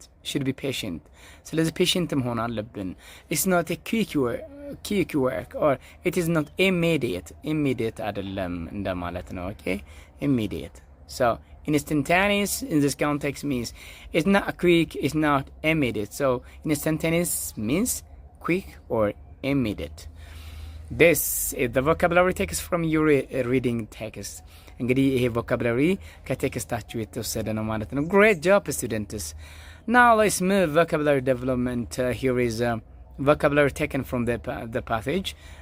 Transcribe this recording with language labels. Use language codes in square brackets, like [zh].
[en] should be patient። ስለዚህ patient [am] መሆን አለብን። [en] it's not a quick work or it is not immediate [am] አይደለም እንደማለት ነው። [en] okay immediate. so instantaneous in this context means it's not quick, it's not immediate. So instantaneous means quick or immediate. This is the vocabulary text from your reading text. [am] እንግዲህ ይሄ vocabulary ከቴክስታችሁ የተወሰደ ነው ማለት ነው። [en] great job students. Now let's move vocabulary development. Here is vocabulary taken from the passage.